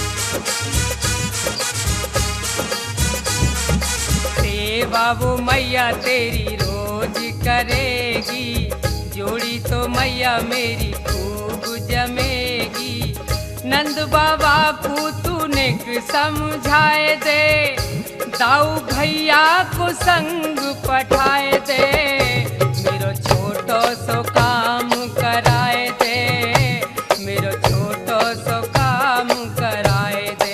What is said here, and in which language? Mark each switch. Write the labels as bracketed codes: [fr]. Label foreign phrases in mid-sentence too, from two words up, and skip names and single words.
[hi] सेवा वो मैया तेरी रोज करेगी, जोड़ी तो मैया मेरी खूब जमेगी। [bra] नंद बाबा को तूने समझाए दे, दाऊ भैया को संग पठाए दे, मेरो छोटो सो काम कराए दे, मेरो छोटो सो काम कराए दे।